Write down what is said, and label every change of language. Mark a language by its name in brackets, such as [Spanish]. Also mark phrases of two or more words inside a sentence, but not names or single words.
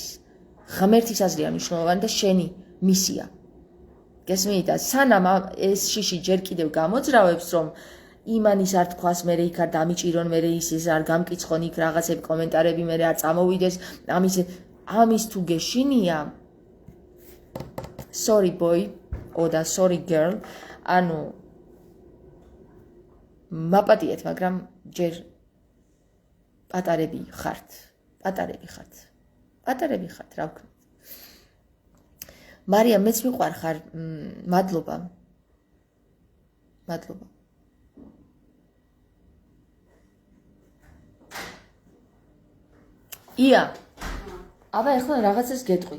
[Georgian] ღმერთის აზრია მნიშვნელოვანი და შენი მისია. გესმით და სანამ ეს შიში ჯერ კიდევ გამოძრავებს რომ იმანის არ თქვას, მე იქ არ დამიჭირონ, მე ის არ გამკიცხონ იქ რაღაცები კომენტარები, მე არ წამოვიდეს, ამის თუ გეშინია [English] sorry boy [Georgian] და [English] sorry girl, [Georgian] ანუ მაპატიეთ, მაგრამ ჯერ პატარები ხართ, რა ვქნათ. მარია, მეც მიყვარ ხარ, მადლობა. ია, აბა ეხლა რაღაცას გეტყვი.